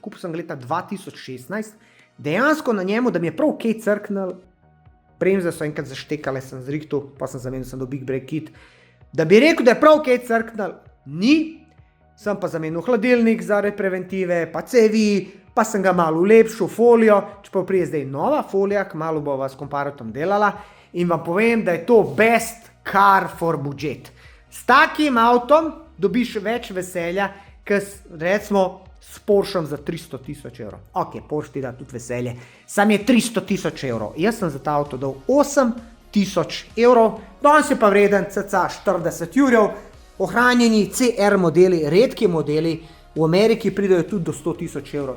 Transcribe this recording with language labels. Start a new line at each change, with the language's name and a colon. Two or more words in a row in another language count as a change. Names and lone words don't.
Slovenian: Kupil sem ga leta 2016, dejansko na njemu, da mi je prav kaj crknil, bremze so enkrat zaštekale, sem zrihtal, pa sem zamenil, sem do Big Break Kit. Da bi rekel, da je prav kaj crknil, ni, sem pa zamenil hladilnik zaradi preventive, pa cevi, pa sem ga malo ulepšil folijo, čeprav prije zdaj nova folija, malo bova s komparatom delala in vam povem, da je to
English: best car for budget.
Slovenian: S takim avtom dobiš več veselja, kot recimo s Porschem za 300 000 evrov. Ok, Porsche ti da tudi veselje. Sam je 300 000 evrov. Jaz sem za ta avto dal 8 000 evrov. Danes je pa vreden cca 40 jurjev. Ohranjeni CR modeli, redki modeli, v Ameriki pridajo tudi do 100 000 evrov.